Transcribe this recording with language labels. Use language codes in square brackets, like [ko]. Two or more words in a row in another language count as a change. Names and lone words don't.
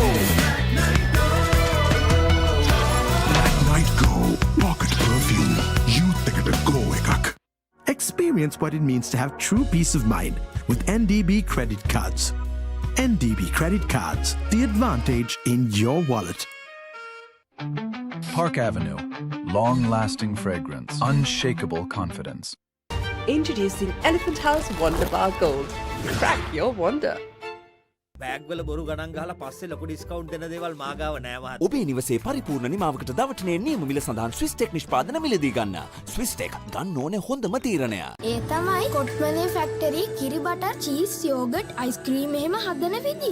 [en] Pocket perfume. Youth ekata go ekak. Experience what it means to have true peace of mind with NDB credit cards. NDB credit cards, the advantage in your wallet. Park Avenue. Long-lasting fragrance. Unshakable confidence. Introducing Elephant House Wonder Bar Gold. Crack your wonder. [si] බෑග් වල බොරු ගණන් ගහලා පස්සේ ලොකු ඩිස්කවුන්ට් දෙන දේවල් මාගාව නෑ මහත්තයා. ඔබේ නිවසේ පරිපූර්ණ නිමාවකට දවටනේ නියම මිල සඳහන් Swiss Tech නිෂ්පාදන මිලදී ගන්න. Swiss Tech ගන්න ඕනේ හොඳම තීරණය. ඒ තමයි කොට්මලේ ෆැක්ටරි කිරි [en] butter cheese yogurt ice cream [si] එහෙම හදන විදිය.